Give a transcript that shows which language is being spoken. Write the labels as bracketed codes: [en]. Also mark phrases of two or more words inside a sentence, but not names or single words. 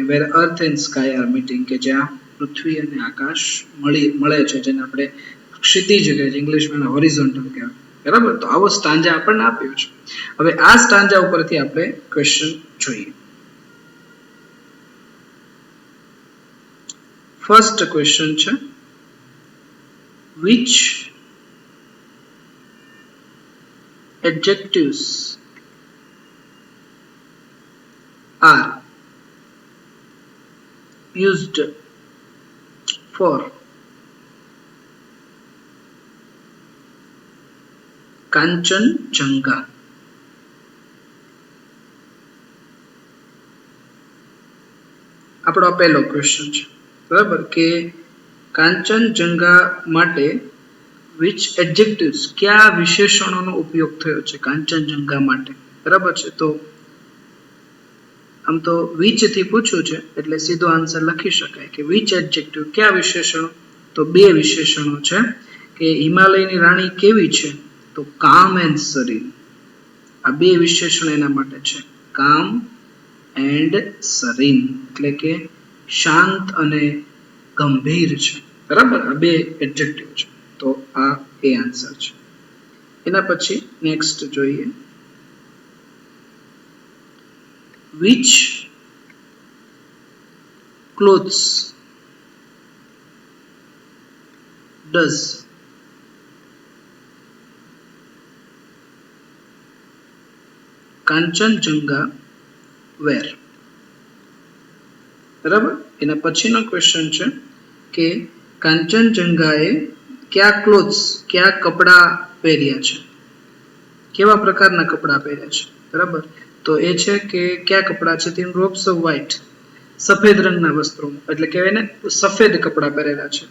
[en] where earth and sky are meeting [gu] કે જ્યાં પૃથ્વી અને આકાશ મળે છે, જેને આપણે ક્ષિતિજ કહે છે, ઇંગ્લિશમાં હોરિઝોન્ટલ કહેવાય. બરાબર. તો આવો સ્ટાન્જા આપણને આપ્યો છે. હવે આ સ્ટાન્જા ઉપરથી આપણે ક્વેશ્ચન જોઈએ. [en] first question છે which adjectives are used for Kanchenjunga? [gu] આપણો પહેલો ક્વેશ્ચન છે, બરાબર, કે કાંચનજંગા માટે [en] which adjectives, [gu] કયા વિશેષણોનો ઉપયોગ થયો છે કાંચનજંગા માટે, બરાબર છે. તો આમ તો which થી પૂછ્યું છે એટલે સીધો આન્સર લખી શકાય કે [en] which adjective, [gu] કયા વિશેષણો? તો બે વિશેષણો છે કે હિમાલયની રાણી કેવી છે? [en] તો calm and serene. [gu] આ બે વિશેષણ એના માટે છે, [en] calm and serene, [gu] એટલે કે શાંત અને ગંભીર છે, બરાબર. આ બે એડજેક્ટિવ છે, તો આ એ આન્સર છે. એના પછી નેક્સ્ટ જોઈએ, [en] which clothes does Kanchenjunga wear? [gu] બરાબર. એના પછીનો ક્વેશ્ચન છે કે કાંચનજંગાએ કયા ક્લોથ્સ, કયા કપડા પહેર્યા છે, કેવા પ્રકારના કપડા પહેર્યા છે, બરાબર. તો એ છે કે કયા કપડા છે? તેમ [en] robes of white, [gu] સફેદ રંગના વસ્ત્રો, એટલે કહેવાય ને સફેદ કપડા પહેરેલા છે.